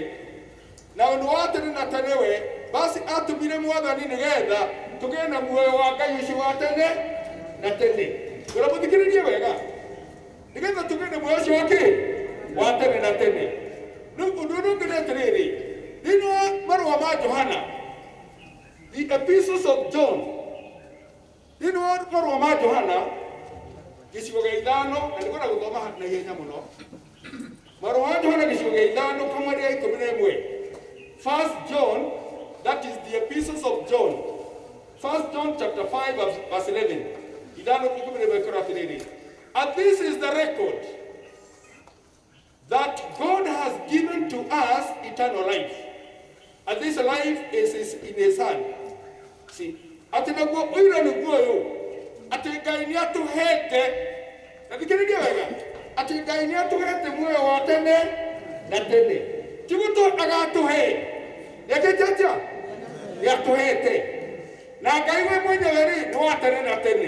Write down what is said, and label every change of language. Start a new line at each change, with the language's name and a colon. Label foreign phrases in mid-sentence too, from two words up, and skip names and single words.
Kikuyu: Na ũndũ wa tene na tene we, basi atũmire Mwathani nĩgetha tũgĩe na muoyo wa Ngai ũcio wa tene na tene. Ngwenda mũthikĩrĩrie wega. Nĩgetha tũgĩe na muoyo ũcio wa kĩ? Wa tene na tene. Rĩu ũndũ ũyũ ũngĩ nĩ atĩrĩrĩ, thĩinĩ wa marũa ma Johana,
English: the epistles of John,
Kikuyu: thĩinĩ wa marũa ma Johana, gĩcigo gĩa 5, na nĩngwenda gũthoma na ihenya mũno. Marũa ma Johana gĩcigo gĩa 5 kamwe rĩa 11.
English: 1 John, that is the epistles of John. 1 John chapter 5 verse 11. And this is the record that God has given to us eternal life. And this life is in his hand. See,
Kikuyu: ati naguo oira niguo uyu. Ati Ngai ni atuhete. Na thikiriria wega. Ati Ngai ni atuhete muoyo wa tene na tene. Tiguo agatuhe. Yekete atia? Yatuhete. Na Ngai we mwenyewe ri ni wa tene na tene.